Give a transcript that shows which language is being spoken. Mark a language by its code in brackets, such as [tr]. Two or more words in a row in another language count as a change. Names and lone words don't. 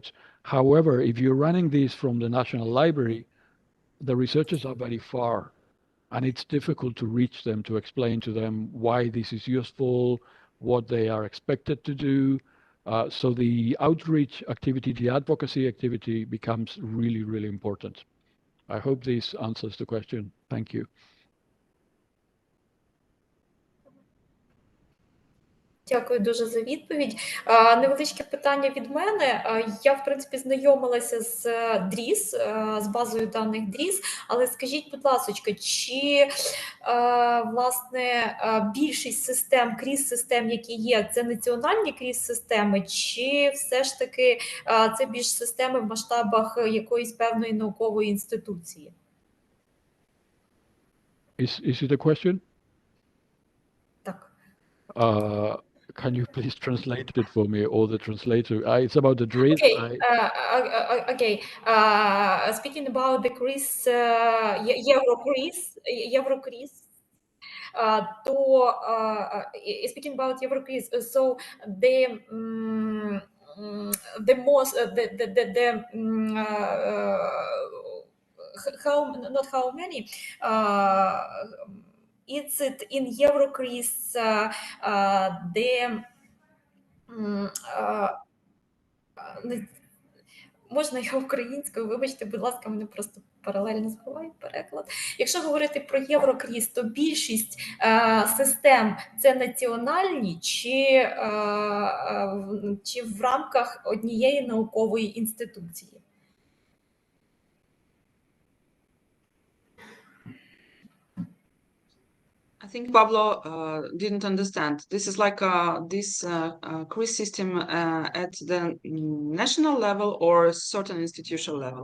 [en] However, if you're running this from the National Library, the researchers are very far, and it's difficult to reach them, to explain to them why this is useful, what they are expected to do. So the outreach activity, the advocacy activity becomes really, really important. I hope this answers the question. Thank you. [uk] Дякую дуже за відповідь. Невеличке питання від мене. Я, в принципі, знайомилася з ДРІС, з базою даних ДРІС, але скажіть, будь ласка, чи власне більшість систем, кріс-систем, які є, це національні кріс-системи, чи все ж таки це більш системи в масштабах якоїсь певної наукової інституції? [en] Is it a question? [uk] Так. [en] Can you please translate it for me, or the translator? It's about the DRIS. Okay. Speaking about the CRIS, Eurocris, speaking about Eurocris, so the most not how many. Is it in Eurocris [uk] можна я українською, вибачте, будь ласка, мене просто паралельно збиває переклад. Якщо говорити про Єврокріс, то більшість систем це національні чи в рамках однієї наукової інституції? [en] I think Pablo didn't understand. This is like this CRIS system at the national level or certain institutional level?